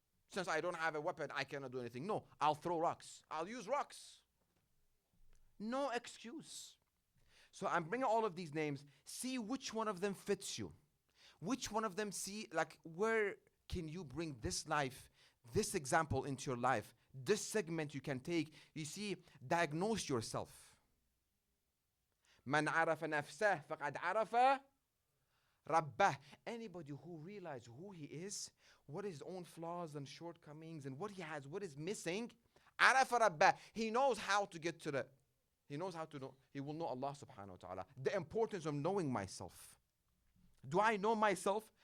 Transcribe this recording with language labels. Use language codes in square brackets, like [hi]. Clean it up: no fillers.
[en] Since I don't have a weapon, I cannot do anything. No, I'll throw rocks. I'll use rocks. No excuse. So I'm bringing all of these names. See which one of them fits you. Which one of them where can you bring this life, this example into your life? This segment you can take. You see, diagnose yourself. [ar] من عرف نفسه فقد عرف Rabbah. [en] Anybody who realizes who he is, what his own flaws and shortcomings and what he has, what is missing. Arafa Rabbah. He knows how to get to the, he knows how to know, he will know Allah subhanahu wa ta'ala. The importance of knowing myself. Do I know myself?